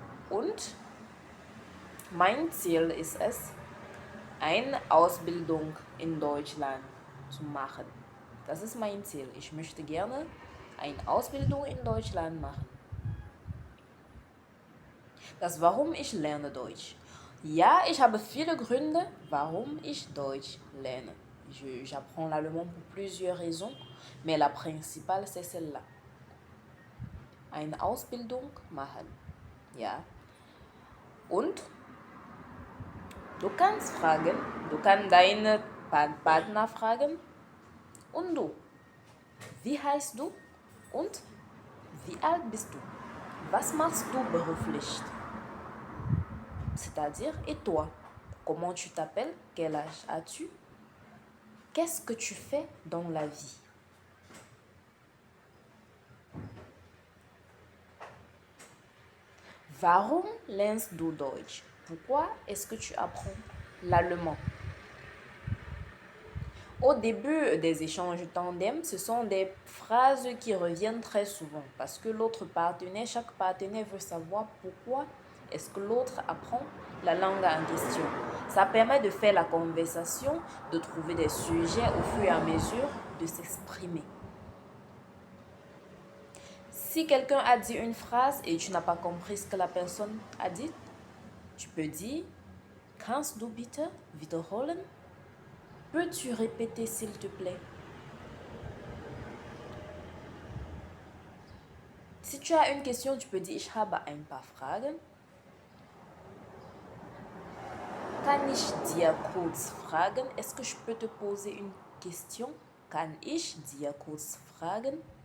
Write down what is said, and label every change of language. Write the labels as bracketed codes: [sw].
[de] Und mein Ziel ist es, eine Ausbildung in Deutschland zu machen. Das ist mein Ziel. Ich möchte gerne eine Ausbildung in Deutschland machen. Das warum ich lerne Deutsch. Ja, ich habe viele Gründe, warum ich Deutsch lerne. [fr] J'apprends l'allemand pour plusieurs raisons, mais la principale c'est celle-là. [de] Eine Ausbildung machen. Ja. Und du kannst fragen, du kannst deinen Partner fragen. Und du? Wie heißt du? Und wie alt bist du? Was machst du beruflich? [fr] C'est-à-dire, et toi? Comment tu t'appelles? Quel âge as-tu? Qu'est-ce que tu fais dans la vie? [de] Warum lernst du Deutsch? [fr] Pourquoi est-ce que tu apprends l'allemand? Au début des échanges tandem, ce sont des phrases qui reviennent très souvent parce que chaque partenaire veut savoir pourquoi est-ce que l'autre apprend la langue en question. Ça permet de faire la conversation, de trouver des sujets au fur et à mesure de s'exprimer. Si quelqu'un a dit une phrase et tu n'as pas compris ce que la personne a dit, tu peux dire [de] Kannst du bitte wiederholen? [fr] Peux-tu répéter s'il te plaît? Si tu as une question, tu peux dire [de] Ich habe ein paar Fragen. Kann ich dir kurz fragen? [fr] Est-ce que je peux te poser une question? [de] Kann ich dir kurz fragen?